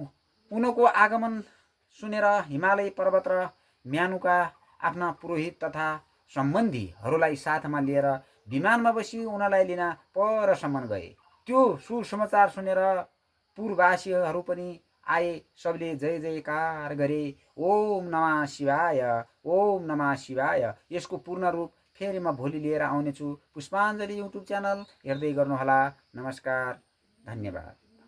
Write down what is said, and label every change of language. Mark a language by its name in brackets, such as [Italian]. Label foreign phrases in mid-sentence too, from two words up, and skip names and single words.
[Nepali] उनको आगमन सुनेर हिमालय पर्वत र म्यानुका आफ्ना पुरोहित तथा सम्बन्धीहरूलाई साथमा लिएर विमानमा बसी उनलाई लिन परसम्म गए। त्यो सुसमाचार सुनेर पुरवासीहरू पनि आए। सबले जय जयकार गरे, [Sanskrit] ओम नमः शिवाय, ओम नमः शिवाय। [Nepali] यसको पूर्ण रूप फेरि म भोलि लिएर आउनेछु। पुष्पाञ्जली युट्युब च्यानल हेर्दै गर्नुहोला। नमस्कार, धन्यवाद।